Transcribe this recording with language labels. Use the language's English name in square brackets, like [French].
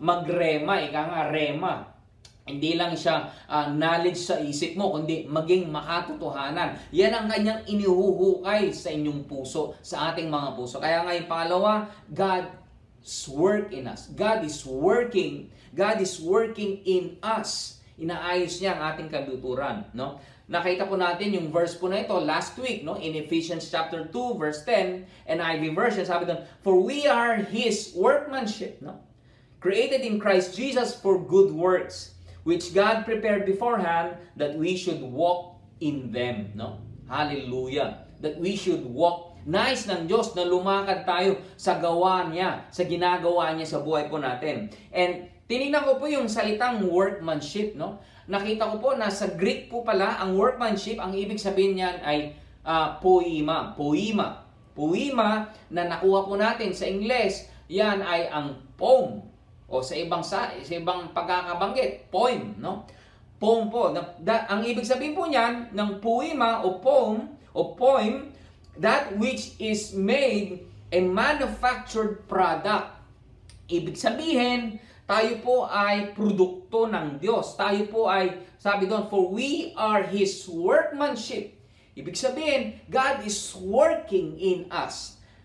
[Filipino] Magrema, ika nga rema. Hindi lang siya knowledge sa isip mo, kundi maging makatotohanan. Yan ang kanyang inihuhukay sa inyong puso, sa ating mga puso. Kaya nga yung pangalawa, [English] God's work in us. God is working in us. [Filipino] Inaayos niya ang ating kabuturan. No? Nakita po natin yung verse po na ito [English] last week, [Filipino] no? [English] In Ephesians chapter 2, verse 10, NIV version, [Filipino] sabi doon, [English] for we are His workmanship, no? Created in Christ Jesus for good works, which God prepared beforehand that we should walk in them. No? Hallelujah. That we should walk. [Filipino] Nais ng Diyos na lumakad tayo sa gawa niya, sa ginagawa niya sa buhay po natin. And tinignan ko po yung salitang workmanship. No? Nakita ko po na sa Greek po pala, ang workmanship, ang ibig sabihin niyan ay poema. Poema. Poema na nakuha po natin sa Ingles, yan ay ang poem. O sa ibang pagkakabanggit, poem, no? Poem po. Ang ibig sabihin po niyan ng poema o poem, [English] that which is made a manufactured product. [Filipino] Ibig sabihin, tayo po ay produkto ng Diyos. Tayo po ay, sabi doon, [English] for we are His workmanship. [Filipino] Ibig sabihin, [English] God is working in us.